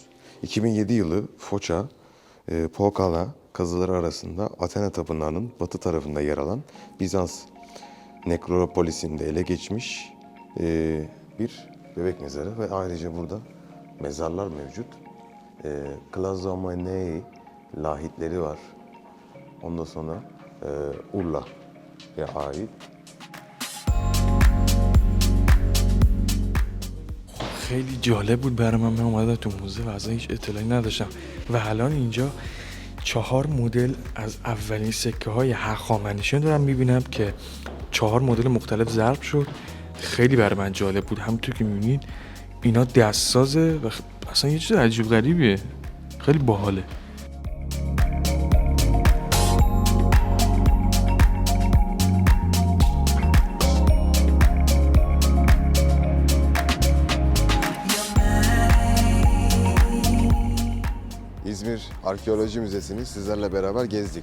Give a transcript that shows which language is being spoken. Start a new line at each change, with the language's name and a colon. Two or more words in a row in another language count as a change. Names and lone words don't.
Turkish: 2007 yılı Foça, Pokala kazıları arasında Athena Tapınağı'nın batı tarafında yer alan Bizans nekropolisinde ele geçmiş bir bebek mezarı ve ayrıca burada mezarlar mevcut. Klazomenei lahitleri var. Ondan sonra Urla'ya ait.
Persian: خیلی جالب بود برای من اومدم تو موزه و اصلا هیچ اطلاعی نداشتم و الان اینجا 4 مدل از اولین سکه های هخامنشیان دارم میبینم که 4 مدل مختلف ضرب شد. خیلی برای من جالب بود. همونطور که میبینید اینا دستسازه و اصلا یه چیز عجیب غریبیه. خیلی باحاله.
Turkish: İzmir Arkeoloji Müzesi'ni sizlerle beraber gezdik.